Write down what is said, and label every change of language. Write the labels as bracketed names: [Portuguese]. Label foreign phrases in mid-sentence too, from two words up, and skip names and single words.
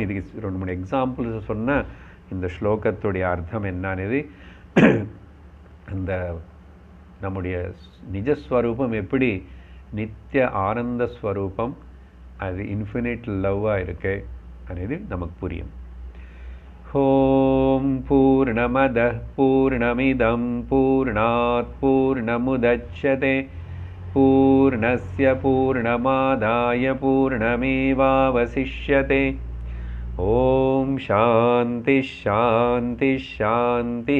[Tamil] இதுக்கு 2-3 எக்ஸாம்பிள்ஸ் சொன்னால் இந்த ஸ்லோகத்துடைய அர்த்தம் என்னது, அந்த நம்முடைய நிஜஸ்வரூபம் எப்படி நித்திய ஆனந்த ஸ்வரூபம், அது [English] infinite love [Tamil] இருக்கு అనేది நமக்கு புரியும். [Sanskrit] ओम् पूर्णमदः पूर्णमिदं पूर्णात् पूर्णमुदच्यते पूर्णस्य पूर्णमादाय पूर्णमेवावशिष्यते. ओम् शान्तिः शान्तिः शान्तिः.